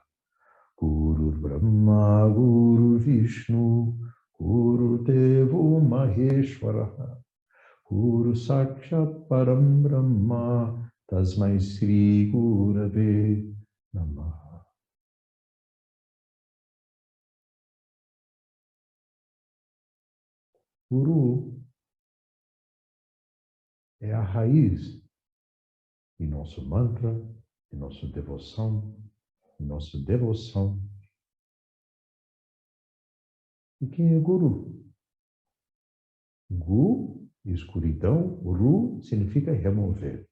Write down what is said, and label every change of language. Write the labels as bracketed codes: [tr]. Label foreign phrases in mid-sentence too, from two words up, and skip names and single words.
[sa] गुरु ब्रह्मा, गुरु विष्णु, गुरु देवो महेश्वर, गुरु साक्षात् परम ब्रह्म, तस्मै श्री गुरवे नमः. [pt] Guru é a raiz de nosso mantra, de nossa devoção, de nossa devoção. E quem é Guru? Gu, escuridão, Ru significa remover.